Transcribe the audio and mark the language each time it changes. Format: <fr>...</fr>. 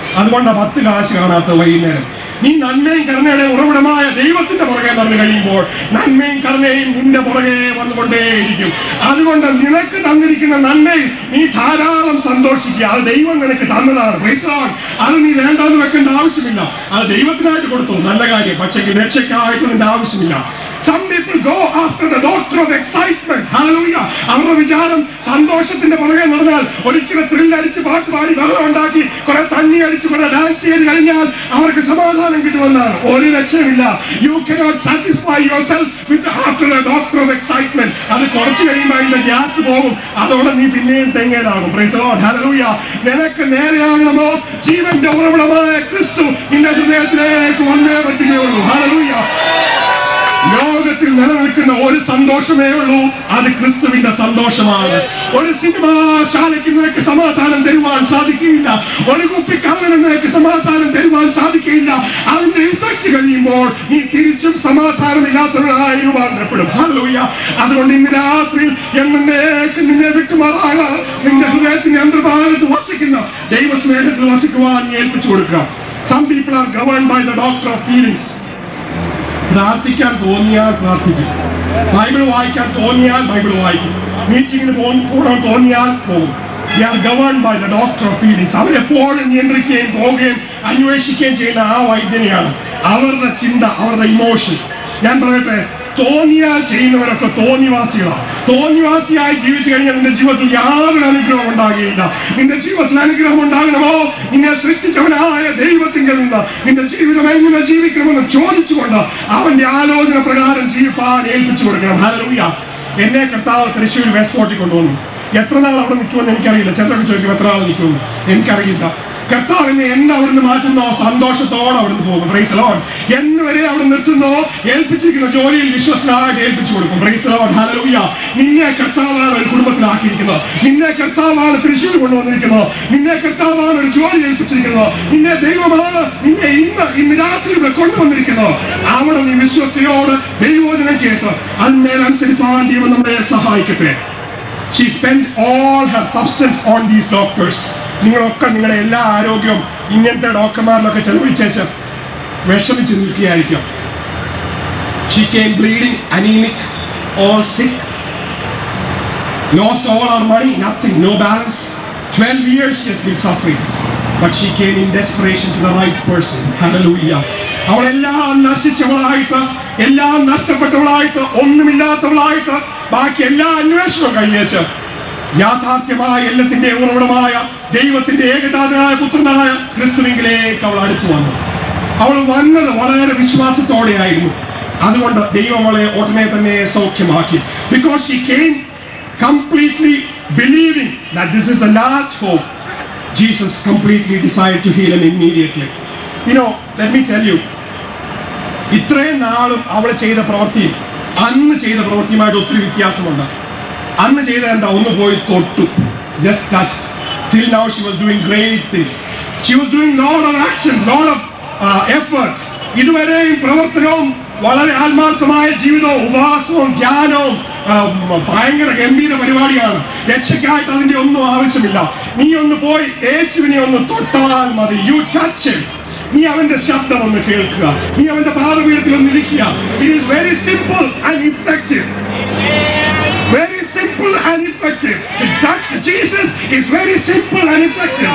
<ml>അതുകൊണ്ടാണ് 10 കാശ് കാണാത്ത വൈകുന്നേരം. നീ നന്മയും കരുണയുടെയും ഉറവിടമായ ദൈവത്തിന്റെ പുറകെ നടന്നു കഴിയുമ്പോൾ നന്മയും കരുണയും നിന്റെ പുറകെ വന്നുകൊണ്ടേയിരിക്കും. അതുകൊണ്ട് നിനക്ക് തന്നിരിക്കുന്ന നന്മയിൽ നീ ധാരാളം സന്തോഷിക്കുക. അത് ദൈവം നിനക്ക് തന്നതാണ്.</ml> <en>Praise the Lord.</en> <ml>അത് നീ വേണ്ടാന്ന് വെക്കേണ്ട ആവശ്യമില്ല. അത് ദൈവത്തിനായിട്ട് കൊടുത്തു, നല്ല കാര്യം. പക്ഷേ രക്ഷയ്ക്കായിട്ട് നിന്റെ ആവശ്യമില്ല.</ml> <en>Some people go after the doctor of excitement. Hallelujah.</en> <ml>അവരുടെ വിചാരം സന്തോഷത്തിന്റെ പുറകെ നടന്നാൽ ഒരിച്ചിരി ത്രില്ലടിച്ച് പാട്ട് പാടി ബഹളം ഉണ്ടാക്കി കുറെ തണ്ണി അടിച്ച് കുറെ ഡാൻസ് ചെയ്ത് കഴിഞ്ഞാൽ അവർക്ക് സമാധാനം കിട്ടുമെന്നാണ്. ഒരു ലക്ഷ്യമില്ല.</ml> <en>You cannot satisfy yourself with after a doctor of excitement.</en> <ml>അത് കുറച്ച് കഴിയുമ്പോൾ അതിന്റെ ഗ്യാസ് പോകും. അതോടെ നീ പിന്നെയും തെങ്ങേലാകും.</ml> <en>Praise the Lord.</en> <ml>Hallelujah. നിനക്ക് നേരെയാകണമോ ജീവന്റെ ഉറവിടമായ ക്രിസ്തു നിന്റെ ഹൃദയത്തിലേക്ക് വന്നേ പറ്റുകയുള്ളൂ. Hallelujah. ലോകത്തിൽ നിലനിൽക്കുന്ന ഒരു സന്തോഷമേ ഉള്ളൂ, അത് ക്രിസ്തുവിന്റെ സന്തോഷമാണ്. ഒരു സിനിമാശാലയ്ക്ക് നിനക്ക് സമാധാനം തരുവാൻ സാധിക്കുകയില്ല. ഒരു കുപ്പി കള്ളന് നിനക്ക് സമാധാനം തരുവാൻ സാധിക്കുകയില്ല. അതിന്റെ ഇഫക്റ്റ് കഴിയുമ്പോൾ നീ തിരിച്ചും സമാധാനമില്ലാത്തവരായി രൂപാന്തരപ്പെടും. ഹല്ലേലൂയ. അതുകൊണ്ട് ഇന്ന് രാത്രി എന്നേക്ക് നിന്നെ വിട്ടുമാറാകാൻ നിന്റെ ഹൃദയത്തിന്റെ അന്തർഭാഗത്ത് വസിക്കുന്ന ദൈവസ്നേഹത്തിൽ വസിക്കുവാൻ നീ ഏൽപ്പിച്ചു കൊടുക്കുക.</ml> <en>Some people are governed by the doctor of feelings.</en> <ml>പ്രാർത്ഥിക്കാൻ തോന്നിയാൽ പ്രാർത്ഥിക്കും, ബൈബിൾ വായിക്കാൻ തോന്നിയാൽ ബൈബിൾ വായിക്കും, മീറ്റിങ്ങിന് പോകണം തോന്നിയാൽ പോകും.</ml> <en>They are governed by the doctor of feelings.</en> <ml>അവരെപ്പോഴും നിയന്ത്രിക്കുകയും പോവുകയും അന്വേഷിക്കുകയും ചെയ്യുന്ന ആ വൈദ്യനെയാണ്. അവരുടെ ചിന്ത, അവരുടെ ഇമോഷൻ. ഞാൻ പറയട്ടെ, തോന്നിയാൽ ചെയ്യുന്നവരൊക്കെ തോന്നിവാസികളാണ്. തോന്നിവാസിയായി ജീവിച്ചു കഴിഞ്ഞാൽ നിന്റെ ജീവിതത്തിൽ യാതൊരു അനുഗ്രഹം ഉണ്ടാകുകയില്ല. നിന്റെ ജീവിതത്തിൽ അനുഗ്രഹം ഉണ്ടാകണമോ നിന്നെ സൃഷ്ടിച്ചവനായ ദൈവത്തിങ്കിൽ നിന്ന് നിന്റെ ജീവിതം എങ്ങനെ ജീവിക്കണമെന്ന് ചോദിച്ചുകൊണ്ട് അവന്റെ ആലോചന പ്രകാരം ജീവിപ്പാൻ ഏൽപ്പിച്ചു കൊടുക്കണം. ഹല്ലേലൂയ. എന്നെ കർത്താവ് തൃശ്ശൂർ വെസ്റ്റ് ഫോർട്ടിൽ കൊണ്ടുവന്നു. എത്ര നാൾ അവിടെ നിൽക്കുമെന്ന് എനിക്കറിയില്ല. ചിലരൊക്കെ ചോദിക്കും എത്ര നാൾ നിൽക്കുമെന്ന്. എനിക്കറിയില്ല. കർത്താവിനെ എന്ന് അവിടുന്ന് മാറ്റുന്നോ സന്തോഷത്തോടെ അവിടുന്ന് പോകും.</ml> <en>Praise the Lord.</en> <ml>എന്ന് വരെ അവിടെ നിർത്തുന്നോ ഏൽപ്പിച്ചിരിക്കുന്ന ജോലിയിൽ വിശ്വസ്തനായിട്ട് ഏൽപ്പിച്ചു കൊടുക്കും.</ml> <en>Praise the Lord.</en> <ml>ഹല്ലേലൂയ. നിന്നെ കർത്താവാണ് ഒരു കുടുംബത്തിലാക്കിയിരിക്കുന്നത്. നിന്നെ കർത്താവാണ് തൃശ്ശൂർ കൊണ്ടുവന്നിരിക്കുന്നത്. നിന്നെ കർത്താവാണ് ഒരു ജോലി ഏൽപ്പിച്ചിരിക്കുന്നത്. നിന്നെ ദൈവമാണ് നിന്നെ ഇന്ന് രാത്രി ഇവിടെ കൊണ്ടുവന്നിരിക്കുന്നത്. അവിടെ നീ വിശ്വസ്തയോട് ദൈവവചനം കേട്ട് അതിന്മേലനുസരിപ്പാൻ ദൈവം നമ്മളെ സഹായിക്കട്ടെ.</ml> <en>She spent all her substance on these doctors.</en> <ml>നിങ്ങളൊക്കെ നിങ്ങളുടെ എല്ലാ ആരോഗ്യവും ഇങ്ങനത്തെ ഡോക്ടർമാരിലൊക്കെ ചെലവഴിച്ചേച്ച് വിഷമിച്ച് നിൽക്കുകയായിരിക്കും.</ml> <en>She came bleeding, anemic, all sick, lost all her money, nothing, no balance. 12 years she has been suffering, but she came in desperation to the right person. Hallelujah.</en> <ml>അവളെല്ലാം നശിച്ചവളായിട്ട്, എല്ലാം നഷ്ടപ്പെട്ടവളായിട്ട്, ഒന്നുമില്ലാത്തവളായിട്ട്, ബാക്കി എല്ലാ അന്വേഷണവും കഴിഞ്ഞേച്ച് യാഥാർത്ഥ്യമായ എല്ലാത്തിന്റെ ഉറവിടമായ ദൈവത്തിന്റെ ഏകജാതനായ പുത്രനായ ക്രിസ്തുവിലേക്ക് അവൾ അടുത്തു വന്നു. അവൾ വന്നത് വളരെ വിശ്വാസത്തോടെയായിരുന്നു. അതുകൊണ്ട് ദൈവം അവളെ ഉടനെ തന്നെ സൗഖ്യമാക്കി.</ml> <en>Because she came completely believing that this is the last hope, Jesus completely decided to heal him immediately. You know, let me tell you,</en> <ml>ഇത്രയും നാളും അവൾ ചെയ്ത പ്രവൃത്തിയും അന്ന് ചെയ്ത പ്രവൃത്തിയുമായിട്ട് ഒത്തിരി വ്യത്യാസമുണ്ട്. അന്ന് ചെയ്ത എന്താ, ഒന്ന് പോയി തൊട്ടു,</ml> <en>just touched. Till now she was doing great things. She was doing lot of actions, lot of effort.</en> <ml>ഇതുവരെയും പ്രവർത്തനവും വളരെ ആത്മാർത്ഥമായ ജീവിതവും ഉപവാസവും ധ്യാനവും ഭയങ്കര ഗംഭീര പരിപാടിയാണ്. രക്ഷയ്ക്കായിട്ട് അതിന്റെ ഒന്നും ആവശ്യമില്ല. നീ ഒന്ന് പോയി യേശുവിനെ ഒന്ന് തൊട്ടാൽ മതി.</ml> <en>You touch him.</en> <ml>നീ അവന്റെ ശബ്ദം ഒന്ന് കേൾക്കുക, നീ അവന്റെ പാദപീഠത്തിൽ ഒന്ന് ഇരിക്കുക.</ml> <en>It is very simple and effective. Very simple and effective. To touch Jesus is very simple and effective.</en>